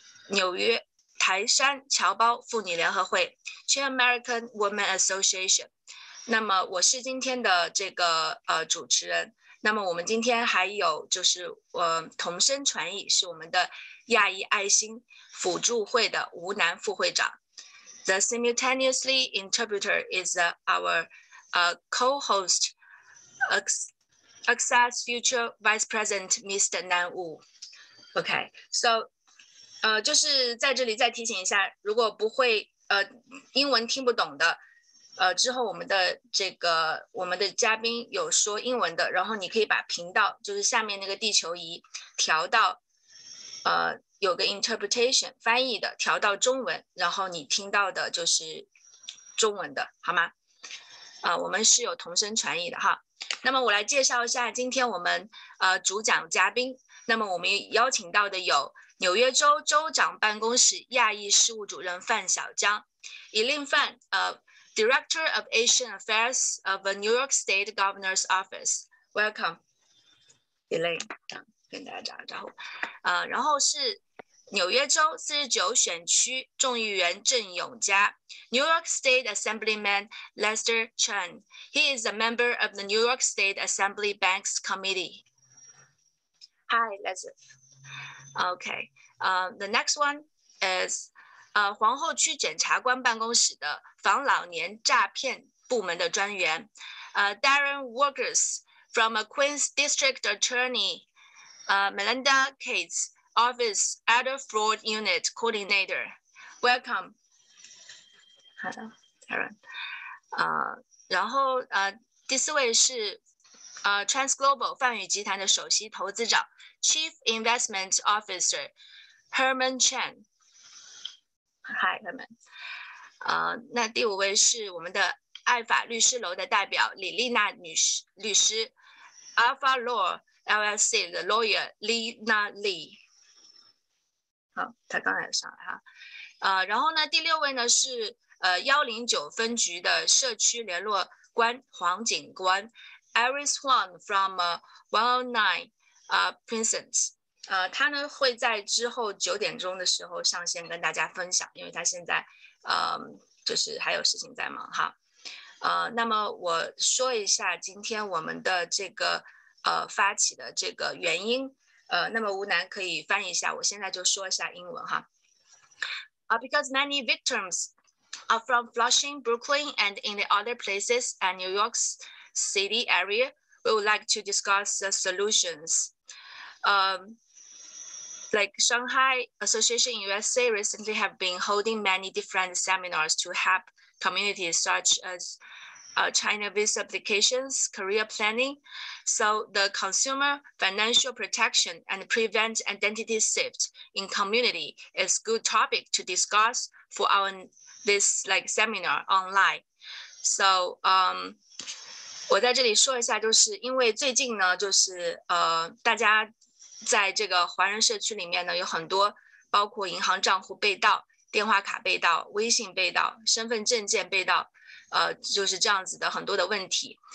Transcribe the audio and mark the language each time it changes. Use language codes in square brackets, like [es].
[zh] 纽约台山侨胞妇女联合会 Chin American Women Association。那么我是今天的这个主持人。那么我们今天还有就是同声传译是我们的亚裔爱心辅助会的吴楠副会长。 [en] The simultaneously interpreter is our co-host Access Future Vice President Mr. Nan Wu. Okay, so [zh] 就是在这里再提醒一下，如果不会英文听不懂的。之后我们的嘉宾有说英文的，然后你可以把频道就是下面那个地球仪调到有个 interpretation 翻译的调到中文，然后你听到的就是中文的，好吗？我们是有同声传译的哈。那么我来介绍一下今天我们主讲嘉宾。那么我们邀请到的有纽约州州长办公室亚裔事务主任范小江，以令范 [en] Director of Asian Affairs of the New York State Governor's Office. Welcome, Elaine. [zh] 跟大家打个招呼。然后是纽约州49选区众议员郑永嘉 ， [en] New York State Assemblyman Lester Chen. He is a member of the New York State Assembly Banks Committee. Hi, Lester. Okay. The next one is. [zh] 皇后区检察官办公室的防老年诈骗部门的专员， [en] Darren Workers from a Queens District Attorney, Melinda Cates Office Elder Fraud Unit Coordinator. Welcome. Hello, Darren. [zh] 然后第4位是Transglobal 泛宇集团的首席投资长 Chief Investment Officer Herman Chen。 [en] Hi, Herman. [zh] 那第5位是我们的爱法律师楼的代表李丽娜律师 ，Alpha Law LLC 的 lawyer Lina Lee。好，他刚才上来哈。然后呢，第6位呢是109分局的社区联络官黄警官 Iris Huang from 109 Precinct。他呢会在之后9点钟的时候上线跟大家分享，因为他现在就是还有事情在忙哈。那么我说一下今天我们的这个发起的这个原因，那么吴楠可以翻译一下，我现在就说一下英文哈。 [en] Because many victims are from Flushing, Brooklyn, and in the other places and New York City area, we would like to discuss the solutions. Like Shanghai Association in USA recently have been holding many different seminars to help communities such as China visa applications, career planning. So the consumer financial protection and prevent identity theft in community is good topic to discuss for this like seminar online. [zh] So 我在这里说一下，就是因为最近呢，就是大家在这个华人社区里面呢，有很多包括银行账户被盗、电话卡被盗、微信被盗、身份证件被盗，就是这样子的很多的问题。